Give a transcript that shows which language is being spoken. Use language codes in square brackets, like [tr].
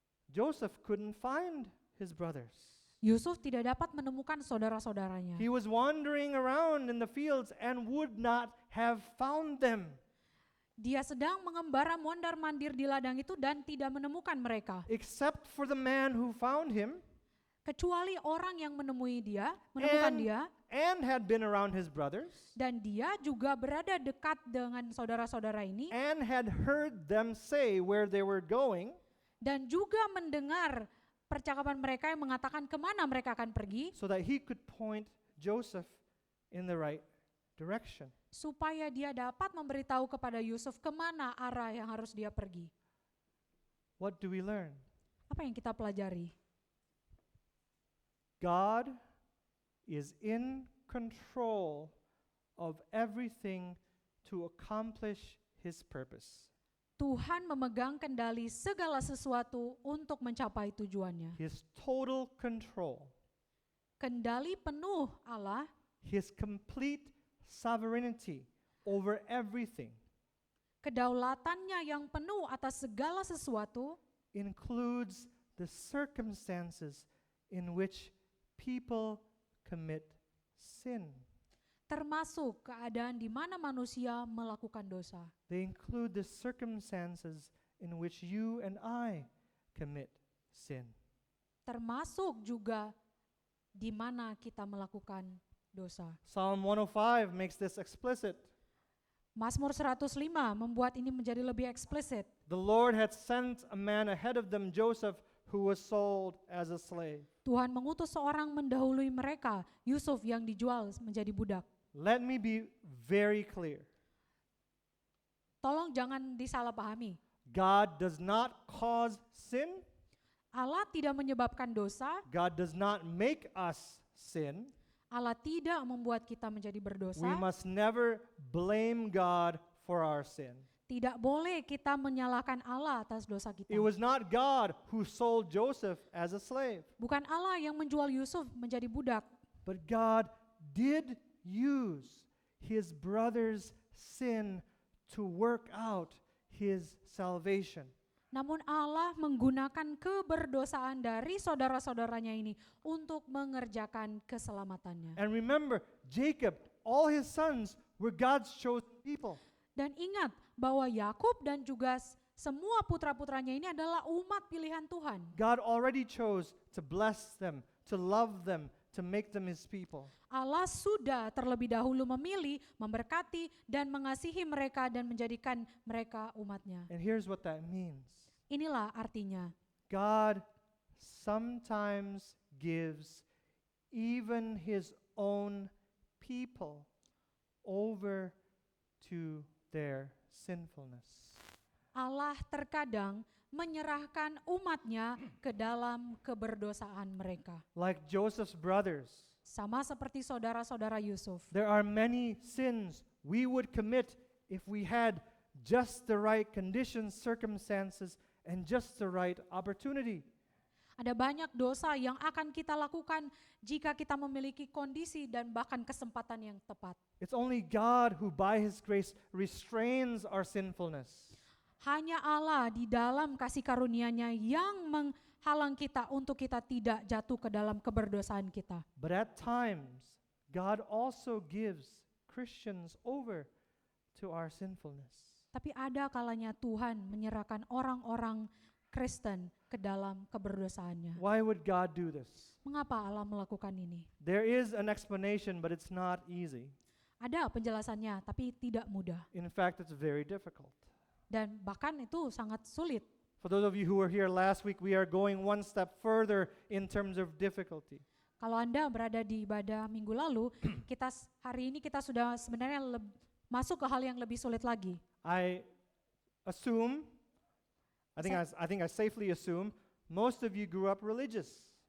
[en] Joseph couldn't find his brothers. [id] Yusuf tidak dapat menemukan saudara-saudaranya. [en] He was wandering around in the fields and would not have found them. [id] Dia sedang mengembara mondar-mandir di ladang itu dan tidak menemukan mereka. [en] Except for the man who found him [id] Kecuali orang yang menemukan dia, [en] and had been around his brothers [id] dan dia juga berada dekat dengan saudara-saudara ini, [en] and had heard them say where they were going, [id] dan juga mendengar percakapan mereka yang mengatakan kemana mereka akan pergi, [en] so that he could point Joseph in the right direction. [id] supaya dia dapat memberitahu kepada Yusuf kemana arah yang harus dia pergi. [en] What do we learn? [id] Apa yang kita pelajari? [en] God is in control of everything to accomplish his purpose. [id] Tuhan memegang kendali segala sesuatu untuk mencapai tujuannya. [en] His total control, [id] Kendali penuh Allah, [en] his complete sovereignty over everything [id] kedaulatannya yang penuh atas segala sesuatu, [en] includes the circumstances in which people commit sin. [id] termasuk keadaan di mana manusia melakukan dosa. [en] They include the circumstances in which you and I commit sin. [id] Termasuk juga di mana kita melakukan dosa. [en] Psalm 105 makes this explicit. [id] Mazmur 105 membuat ini menjadi lebih eksplisit. [en] The Lord had sent a man ahead of them, Joseph, who was sold as a slave. [id] Tuhan mengutus seorang mendahului mereka, Yusuf yang dijual menjadi budak. [en] Let me be very clear. [id] Tolong jangan disalahpahami. [en] God does not cause sin. [id] Allah tidak menyebabkan dosa, [en] God does not make us sin. [id] Allah tidak membuat kita menjadi berdosa. [en] We must never blame God for our sin. [id] Tidak boleh kita menyalahkan Allah atas dosa kita. [en] It was not God who sold Joseph as a slave, [id] Bukan Allah yang menjual Yusuf menjadi budak, [en] but God did use his brother's sin to work out his salvation. [id] namun Allah menggunakan keberdosaan dari saudara-saudaranya ini untuk mengerjakan keselamatannya. [en] And remember, Jacob, all his sons were God's chosen people. [id] Dan ingat bahwa Yakub dan juga semua putra-putranya ini adalah umat pilihan Tuhan. [en] God already chose to bless them, to love them, to make them his people. [id] Allah sudah terlebih dahulu memilih, memberkati, dan mengasihi mereka dan menjadikan mereka umatnya. [en] And here's what that means. [id] Inilah artinya. [en] God sometimes gives even his own people over to their sinfulness. [id] Allah terkadang menyerahkan umatnya ke dalam keberdosaan mereka. [en] Like Joseph's brothers, [id] Sama seperti saudara-saudara Yusuf. [en] there are many sins we would commit if we had just the right conditions, circumstances, and just the right opportunity. [id] Ada banyak dosa yang akan kita lakukan jika kita memiliki kondisi dan bahkan kesempatan yang tepat. [en] It's only God who by his grace restrains our sinfulness. [id] Hanya Allah di dalam kasih karunia-Nya yang menghalang kita untuk kita tidak jatuh ke dalam keberdosaan kita. [en] But at times, God also gives Christians over to our sinfulness. [id] Tapi ada kalanya Tuhan menyerahkan orang-orang Kristen ke dalam keberdosaannya. [en] Why would God do this? [id] Mengapa Allah melakukan ini? [en] There is an explanation, but it's not easy. [id] Ada penjelasannya, tapi tidak mudah. [en] In fact, it's very difficult. [id] Dan bahkan itu sangat sulit. [en] For those of you who were here last week, we are going one step further in terms of difficulty. [id] Kalau Anda berada di ibadah minggu lalu, hari ini kita sudah sebenarnya masuk ke hal yang lebih sulit lagi. [en] I assume, I think I safely assume, most of you grew up religious.